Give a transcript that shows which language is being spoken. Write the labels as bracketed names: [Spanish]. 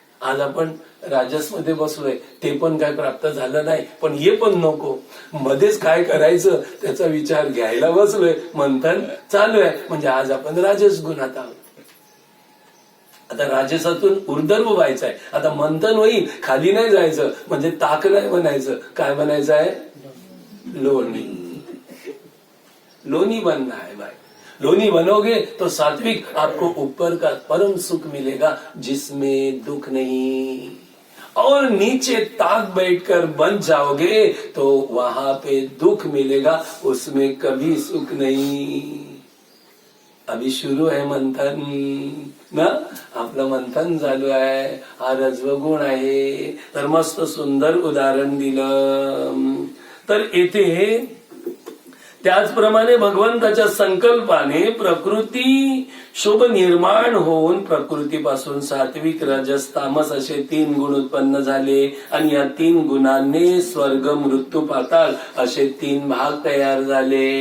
[Marathi] आज आपण राजस मध्ये बसलोय, ते पण काय प्राप्त झालं नाही, पण हे पण नको, मध्येच काय करायचं त्याचा विचार घ्यायला बसलोय, मंथन चालू आहे, म्हणजे आज आपण राजस गुणात आहोत. आता राजसातून ऊर्ध्व व्हायचं आहे. आता मंथन होईल, खाली नाही जायचं, म्हणजे ताक नाही बनायचं, काय बनायचं आहे, लोणी. [Hindi] लोनी बनना है भाई. लोनी बनोगे तो सात्विक आपको ऊपर का परम सुख मिलेगा जिसमें दुख नहीं, और नीचे ताक बैठकर बन जाओगे तो वहां पे दुख मिलेगा, उसमें कभी सुख नहीं. अभी शुरू [Marathi] आहे मंथन ना, आपलं मंथन चालू आहे. हा रजोगुण आहे. तर मस्त सुंदर उदाहरण दिलं. तर येथे त्याचप्रमाणे भगवंताच्या संकल्पाने प्रकृती शोभ निर्माण होऊन प्रकृतीपासून सात्विक रजस तामस असे 3 गुण उत्पन्न झाले, आणि या 3 गुणांनी स्वर्ग मृत्यू पाताळ असे 3 भाग तयार झाले.